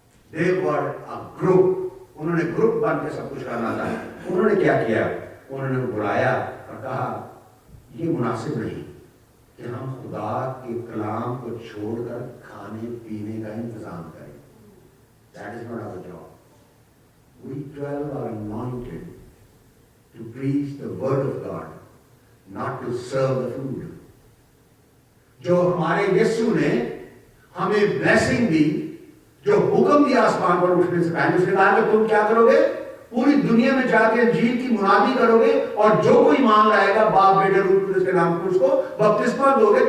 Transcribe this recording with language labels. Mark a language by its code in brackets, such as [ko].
[en] They were a group. [ur] انہوں نے group بن کے سب کچھ کرنا تھا. انہوں نے کیا کیا, انہوں نے بلایا اور کہا یہ مناسب نہیں کہ ہم خدا کے کلام کو چھوڑ کر کھانے پینے کا انتظام کریں. [en] That is not our job. We 12 are anointed to preach the word of God, not to serve the food. [ur] جو ہمارے یسوع نے ہمیں بلیسنگ دی, جو حکم دیا آسمان پر اٹھنے سے پہلے, اس نے کہا کہ تم کیا کرو گے, پوری دنیا میں جا کے انجیل کی منادی کرو گے, اور جو کوئی ایمان لائے گا باپ بیٹے روح القدس کے نام پر اس کو بپتسمہ دو گے.